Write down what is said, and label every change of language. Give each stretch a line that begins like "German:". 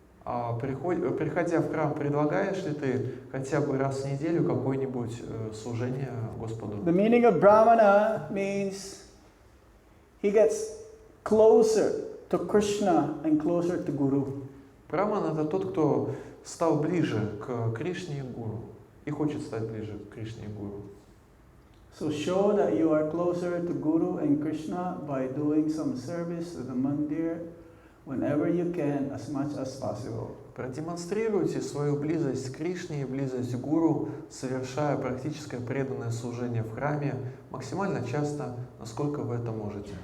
Russian: А приходя в храм, предлагаешь ли ты хотя бы раз в неделю какое-нибудь служение Господу?
English: The meaning of Brahmana means he gets closer to Krishna and closer to Guru.
Russian: Браман – это тот, кто стал ближе к Кришне и Гуру и хочет стать ближе к Кришне и Гуру.
English: So show that you are closer to Guru and Krishna by doing some service to the mandir whenever you can, as much as possible.
Russian: Продемонстрируйте свою близость к Кришне и близость к Гуру, совершая практическое преданное служение в храме максимально часто, насколько вы это можете.